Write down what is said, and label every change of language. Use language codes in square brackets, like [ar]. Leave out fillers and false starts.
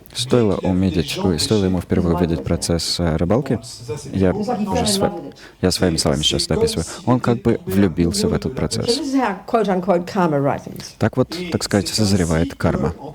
[ru] стоило ему впервые увидеть процесс рыбалки, я своими словами сейчас это описываю, он как бы влюбился в этот [en] so [ru] процесс. [en] this is how quote-unquote karma ripens. [ru] Так вот, так сказать, созревает карма.